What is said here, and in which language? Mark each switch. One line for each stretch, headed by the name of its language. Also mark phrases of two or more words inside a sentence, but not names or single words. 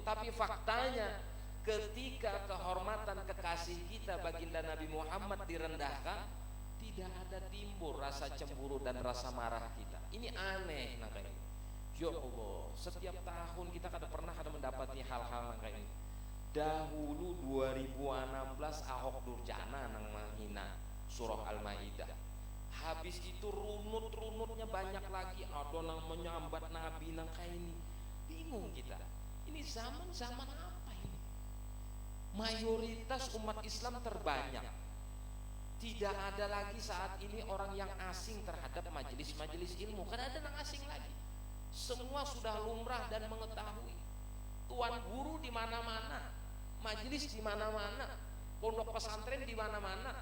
Indonesian: Tapi faktanya ketika kehormatan kekasih kita baginda Nabi Muhammad direndahkan, tidak ada timbul rasa cemburu dan rasa marah kita.
Banjar: Ini aneh nah kayak ini.
Arabic: يا الله,
Indonesian: setiap tahun kita pernah mendapati hal-hal kayak ini.
Banjar: Dahulu 2016 Ahok Durjana nang menghina surah Al-Maidah. Habis itu runut-runutnya banyak lagi, ada nang menyambat Nabi nang kayak ini.
Indonesian: Bingung kita. Ini zaman-zaman apa ini? Mayoritas umat Islam terbanyak. Tidak ada lagi saat ini orang yang asing terhadap majelis-majelis ilmu. Karena ada yang asing lagi. Semua sudah lumrah dan mengetahui. Tuan guru di mana-mana, majelis di mana-mana, pondok pesantren di mana-mana.